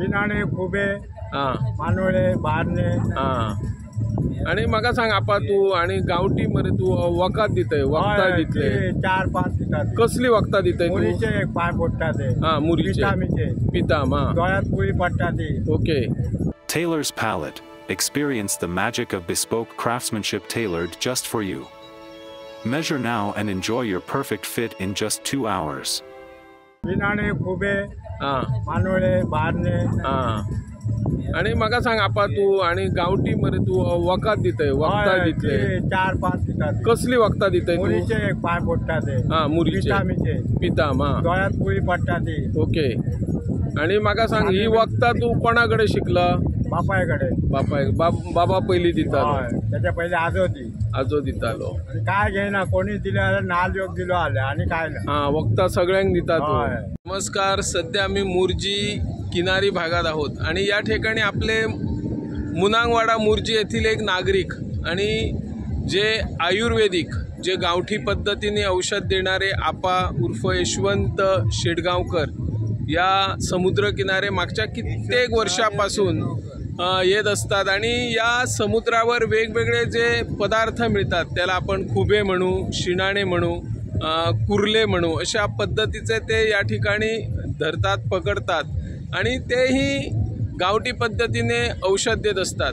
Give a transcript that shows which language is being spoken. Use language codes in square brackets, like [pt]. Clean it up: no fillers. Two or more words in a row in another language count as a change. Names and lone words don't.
[kok] विनाणे खुबे हां मानोळे बारणे हां आणि म्हाका सांग आपा तू आणि गावठी मरे तू वखद दितय वखदां दितले 4-5 दितात कसली वखदां दितय तू मुरीचे एक पाय पडटा ते हां मुरीचे पितामीचे पिताम हां दोळ्यात पुळी पडटा ती ओके [en] Tailor's Palette. Experience the magic of bespoke craftsmanship tailored just for you. Measure now and enjoy your perfect fit in just 2 hours. [kok] विनाणे खुबे हां मानोळे बारणे हां आणि म्हाका सांग आपा तू आणि गावठी मरे तू वखद दितय वखदां दितले 4-5 दितात कसली वखदां दितय तू मुरीचे एक पाय पडटा ते हां मुरीचे पितामीचे पिताम हां दोळ्यात पुळी पडटा ती ओके आणि म्हाका सांग ही वखदां तू कोणाकडे शिकला बापायकडे बाबा पहिली दितालो हय त्याच्या पहिले आजो ती आजो दितालो आणि काय घेईना कोणी दिले जाल्यार नाल योग दिलो आले आणि काय ना हां वखदां सगळ्यांक दिता तू हय. [mr] नमस्कार सध्या आम्ही मुर्जी किनारी भागात आहोत आणि या ठिकाणी आपले मुनांगवाडा मुर्जी येथील एक नागरिक आणि जे आयुर्वेदिक जे गावठी पद्धतीने औषध देणारे आपा उर्फ यशवंत शेडगावकर या समुद्रकिनारे मागच्या कित्येक वर्षापासून येत असतात आणि या समुद्रावर वेगवेगळे जे पदार्थ मिळतात त्याला आपण खुबे म्हणू शिणाणे म्हणू कुर्ले म्हणू अशा पद्धतीचे ते या ठिकाणी धरतात पकडतात आणि तेही गावठी पद्धतीने औषध देत असतात.